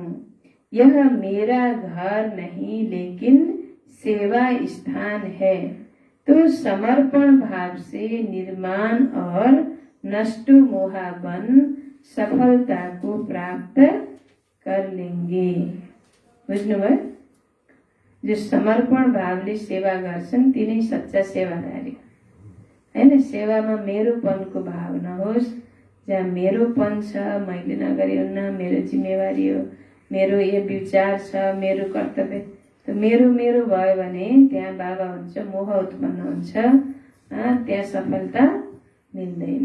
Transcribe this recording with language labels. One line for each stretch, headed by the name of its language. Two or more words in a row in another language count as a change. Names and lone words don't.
Hindi: यह मेरा घर नहीं लेकिन सेवा स्थान है। तो समर्पण भाव से निर्माण और नष्ट मोहाबन सफलता को प्राप्त कर लेंगे।
Nepali: बुझ्नुभयो? जो समर्पण भावले सेवा गर्छन् तिनै सच्चा सेवादारी हैन। सेवामा मेरोपनको भाव नहोस्। जहाँ मेरोपन छ, मैले नगरी हुन्न, मेरो जिम्मेवारी हो, मेरो यो विचार छ, मेरो कर्तव्य, त मेरो मेरो भयो भने त्यहाँ बाबा हुन्छ, मोह उत्पन्न हुन्छ, त्यहाँ सफलता मिल्दैन।